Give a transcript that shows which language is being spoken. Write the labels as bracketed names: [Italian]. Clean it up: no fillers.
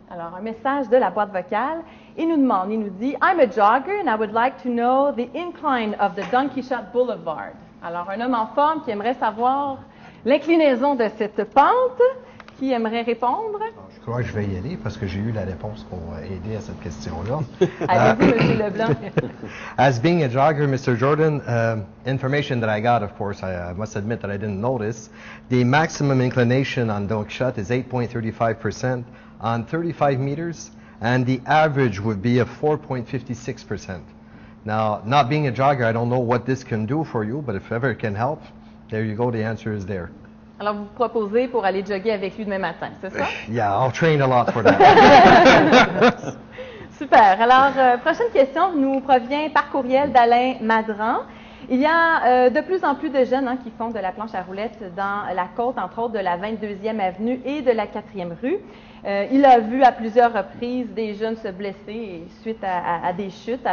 [French] Alors, un message de la boîte vocale. Il nous demande, il nous dit « [English] I'm a jogger and I would like to know the incline of the Don Quichotte Boulevard. [French] » Alors, un homme en forme qui aimerait savoir l'inclinaison de cette pente. Qui aimerait répondre? Je crois que je vais y aller parce que j'ai eu la réponse pour aider à cette question-là. Allez-y, M. Leblanc. [English] As being a jogger, Mr. Jordan, information that I got, of course, I must admit that I didn't notice. The maximum inclination on Don Quichotte is 8.35% on 35 meters, and the average would be of 4.56%. Now, not being a jogger, I don't know what this can do for you, but if ever it can help, there you go, the answer is there. [French] Alors, vous proposez pour aller jogger avec lui demain matin, c'est ça? [English] Yeah, I'll train a lot for that. [French] Super. Alors, prochaine question nous provient par courriel d'Alain Madran. Il y a de plus en plus de jeunes qui font de la planche à roulettes dans la côte, entre autres de la 22e avenue et de la 4e rue. Il a vu à plusieurs reprises des jeunes se blesser suite à des chutes.